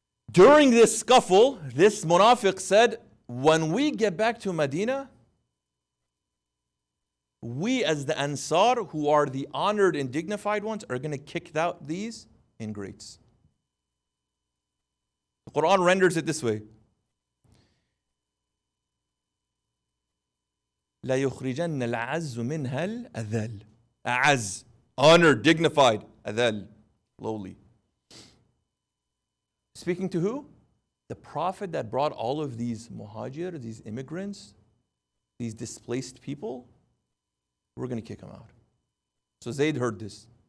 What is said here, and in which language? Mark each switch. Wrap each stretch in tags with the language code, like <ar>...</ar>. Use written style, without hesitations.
<en>During this scuffle, this munafiq said, when we get back to Medina, we as the Ansar, who are the honored and dignified ones, are going to kick out these ingrates. The Quran renders it this way.</en> <ar>لا يخرجن العز منها الأذل.</ar> <en>أعز, honored, dignified. أذل, lowly. Speaking to who? The Prophet that brought all of these muhajir, these immigrants, these displaced people. We're going to kick them out. So Zayd heard this.</en>